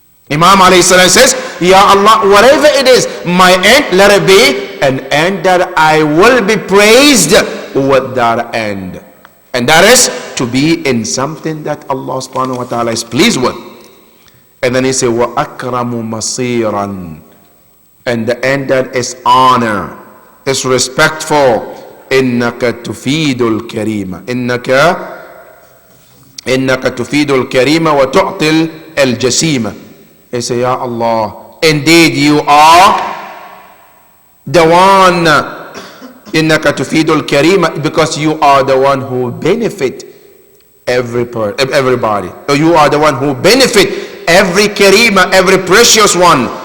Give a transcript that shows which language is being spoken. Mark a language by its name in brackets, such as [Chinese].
[English] Imam alayhi salam says, Ya Allah, whatever it is, my end, let it be an end that I will be praised with that end. And that is to be in something that Allah subhanahu wa ta'ala is pleased with. And then he said, [Arabic] Wa akramu masiran. [English] And the end that is honor, is respectful. [Arabic] إنك تفيد الكريم إنك تفيد الكريم وتعطي الجسيم. [English] He say, Ya Allah, indeed you are the one. [Arabic] إنك تفيد الكريم, [English] because you are the one who benefit everybody. You are the one who benefit every karima, every precious one.